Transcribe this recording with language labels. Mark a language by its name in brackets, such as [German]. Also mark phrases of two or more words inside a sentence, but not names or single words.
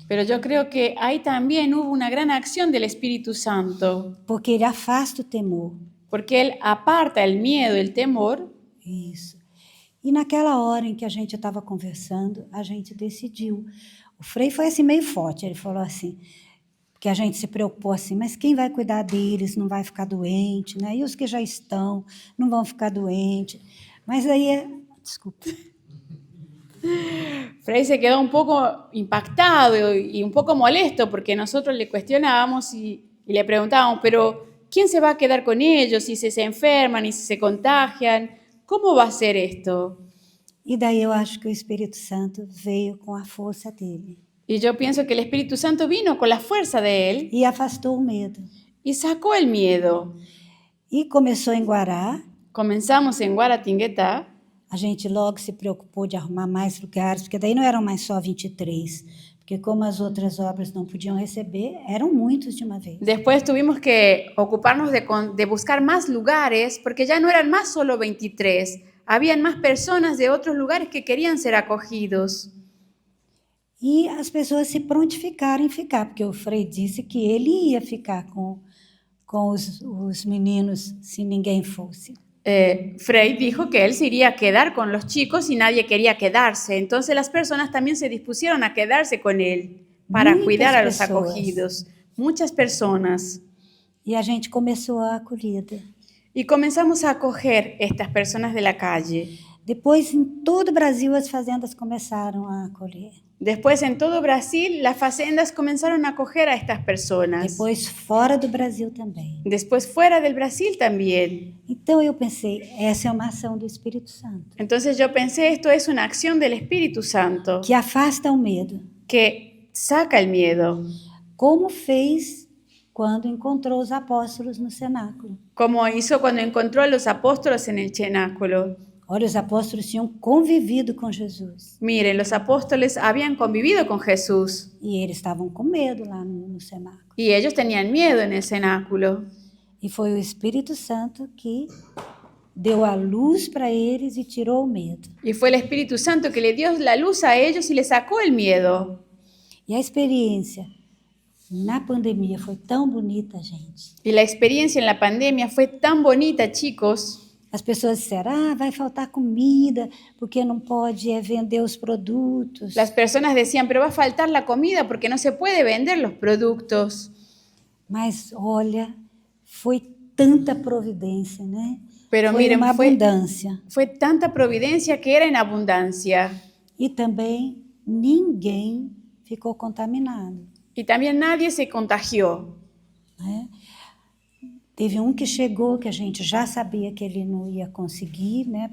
[Spanish] Pero yo creo que ahí también hubo una gran acción del Espíritu Santo. [Portuguese] Porque ele afasta o temor. [Spanish] Porque Él aparta el miedo, el temor. [Portuguese] Isso. E naquela hora em que a gente estava conversando, a gente decidiu. O Frei foi assim meio forte, ele falou assim, que a gente se preocupou assim, mas quem vai cuidar deles não vai ficar doente, né? E os que já estão não vão ficar doentes. Mas aí, desculpa. [Spanish] Frei se quedó un poco impactado y un poco molesto porque nosotros le cuestionábamos y le preguntábamos, pero ¿quién se va a quedar con ellos si se enferman y si se contagian? ¿Cómo va a ser esto? [Portuguese] E daí eu acho que o Espírito Santo veio com a força dele. [Spanish] Y yo pienso que el Espíritu Santo vino con la fuerza de Él [Portuguese] E afastou o medo. [Spanish] y sacó el miedo. [Portuguese] E começou em Guará. [Spanish] Comenzamos en Guaratinguetá. [Portuguese] A gente logo se preocupou de arrumar mais lugares, porque daí não eram mais só 23, porque como as outras obras não podiam receber, eram muitos de uma vez. [Spanish] Después tuvimos que ocuparnos de buscar más lugares, porque ya no eran más solo 23, habían más personas de otros lugares que querían ser acogidos. [Portuguese] E as pessoas se prontificaram em ficar, porque o Frei disse que ele ia ficar com os meninos se ninguém fosse. [Spanish] Frei dijo que él se iría a quedar con los chicos y nadie quería quedarse. Entonces las personas también se dispusieron a quedarse con él para [Portuguese] Muitas [Spanish] cuidar a los [Portuguese] pessoas. [Spanish] acogidos. Muchas personas. [Portuguese] E a gente começou a acolhida. [Spanish] Y comenzamos a acoger estas personas de la calle. [Portuguese] Depois, em todo o Brasil, as fazendas começaram a acolher. [Spanish] Después, en todo Brasil, las facendas comenzaron a acoger a estas personas. [Portuguese] Depois, fora do Brasil também. [Spanish] Después, fuera del Brasil también. [Portuguese] Então, eu pensei, essa é uma ação do Espírito Santo, [Spanish] Entonces yo pensé, esto es una acción del Espíritu Santo [Portuguese] que afasta o medo, [Spanish] que saca el miedo, [Portuguese] como fez quando encontrou os apóstolos no cenáculo. [Spanish] como hizo cuando encontró a los apóstoles en el cenáculo. [Portuguese] Olha, os apóstolos tinham convivido com Jesus. [Spanish] Miren, los apóstoles habían convivido con Jesús [Portuguese] E eles estavam com medo lá no cenáculo. [Spanish] y ellos tenían miedo en el cenáculo. [Portuguese] E foi o Espírito Santo que deu a luz para eles e tirou o medo. [Spanish] Y fue el Espíritu Santo que le dio la luz a ellos y les sacó el miedo. [Portuguese] E a experiência na pandemia foi tão bonita, gente. [Spanish] Y la experiencia en la pandemia fue tan bonita, chicos. [Portuguese] As pessoas disseram, vai faltar comida, porque não pode vender os produtos. [Spanish] Las personas decían, pero va a faltar la comida porque no se puede vender los productos. [Portuguese] Mas, olha, foi tanta providência, né? [Spanish] Pero [Portuguese] Foi [Spanish] miren, [Portuguese] uma abundância. [Spanish] fue tanta providencia que era en abundancia. [Portuguese] E também ninguém ficou contaminado. [Spanish] Y también nadie se contagió. [Portuguese] Né? Teve um que chegou, que a gente já sabia que ele não ia conseguir, né?